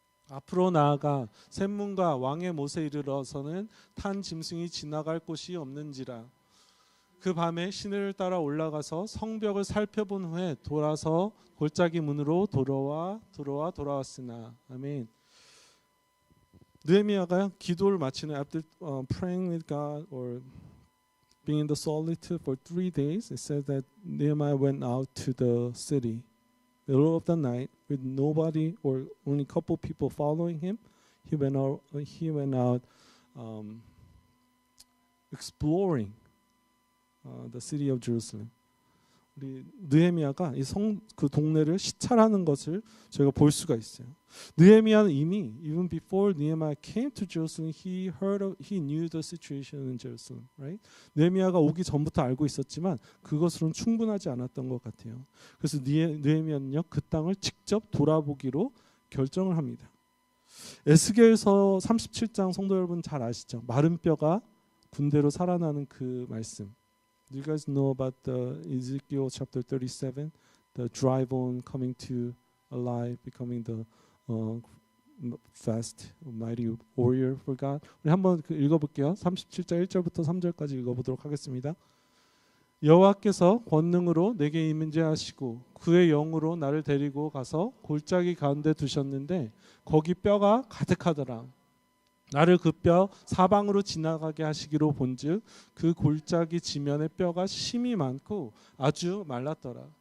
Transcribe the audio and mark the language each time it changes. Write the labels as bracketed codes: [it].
[ko] 앞으로 나아가 샘문과 왕의 못에 이르러서는 탄 짐승이 지나갈 곳이 없는지라. 그 밤에 시내를 따라 올라가서 성벽을 살펴본 후에 돌아서 골짜기 문으로 돌아왔으나. 아멘. 느헤미야가 기도를 마치는 [en] after praying with God or being in the solitude for 3 days, it says that Nehemiah went out to the city, middle of the night, with nobody or only a couple people following him. He went out exploring the city of Jerusalem. [ko] 우리 느헤미야가 이 그 동네를 시찰하는 것을 저희가 볼 수가 있어요. 느헤미야는 이미 [en] even before Nehemiah came to Jerusalem, he knew the situation in Jerusalem, right? [ko] 느헤미야가 오기 전부터 알고 있었지만 그것으로는 충분하지 않았던 것 같아요. 그래서 느헤미야는요, 그 땅을 직접 돌아보기로 결정을 합니다. 에스겔서 37장 성도 여러분 잘 아시죠? 마른 뼈가 군대로 살아나는 그 말씀. [en] Do you guys know about the Ezekiel chapter 37, the dry bone coming to alive, becoming the fast, mighty warrior for God? [ko] 우리 한번 읽어볼게요. 37장 1절부터 3절까지 읽어보도록 하겠습니다. 여호와께서 권능으로 내게 임재하시고 그의 영으로 나를 데리고 가서 골짜기 가운데 두셨는데 거기 뼈가 가득하더라. 나를 그 뼈 사방으로 지나가게 하시기로 본즉 그 골짜기 지면의 뼈가 심이 많고 아주 말랐더라.